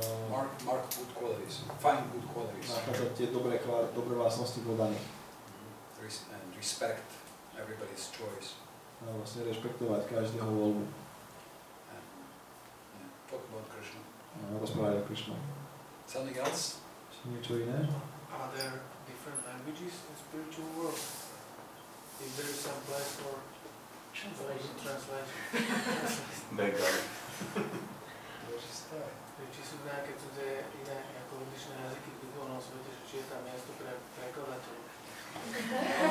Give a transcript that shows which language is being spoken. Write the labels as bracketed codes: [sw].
[en] mark good qualities, find good qualities. [sk] nachádzať tie dobré vlastnosti v daní. [en] And respect everybody's choice. [sk] A vlastne rešpektovať každého voľbu. [en] And talk about Krishna. [sk] Rozprávať o Krišnu. [en] Something else? [sk] Niečo iné? [en] Are there different languages in spiritual world? Is there some place for translation? Bengali. [sk] Či sú nejaké cudzie iné ako odlišné jazyky v duchovnom svete, že či je tam miesto pre prekladateľov?